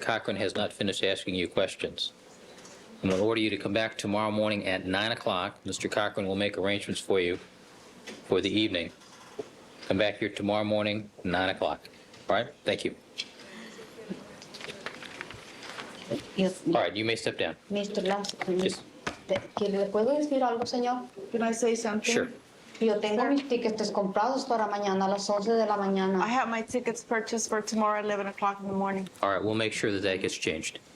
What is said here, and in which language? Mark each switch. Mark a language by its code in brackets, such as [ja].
[en] Cochran has not finished asking you questions. I'm going to order you to come back tomorrow morning at 9 o'clock. Mr. Cochran will make arrangements for you for the evening. Come back here tomorrow morning, 9 o'clock. All right? Thank you. All right, you may step down. Mr. Lance, Yes. [es] ¿que le puedo decir algo, señor? [en] Can I say something? Sure. [es] Yo tengo mis tickets comprados para mañana a las 11 de la mañana. [en] I have my tickets purchased for tomorrow at 11 o'clock in the morning. All right, we'll make sure that that gets changed.